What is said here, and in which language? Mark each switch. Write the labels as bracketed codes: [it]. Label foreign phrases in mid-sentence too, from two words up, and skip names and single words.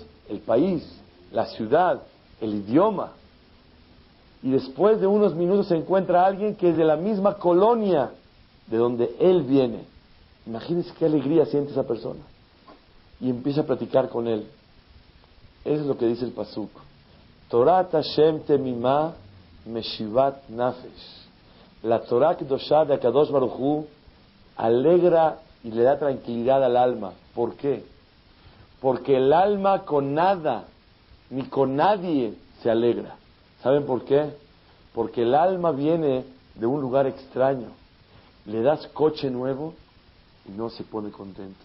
[es] El país, la ciudad, el idioma. Y después de unos minutos se encuentra alguien que es de la misma colonia de donde él viene. Imagínense qué alegría siente esa persona. Y empieza a platicar con él. Eso es lo que dice el pasuk. [he] תורת ה׳ תמימה משיבת נפש. [es] La [he] תורה קדושה [es] de [he] הקדוש ברוך הוא [es] alegra y le da tranquilidad al alma. ¿Por qué? Porque el alma con nada ni con nadie se alegra. ¿Saben por qué? Porque el alma viene de un lugar extraño. Le das coche nuevo y no se pone contento.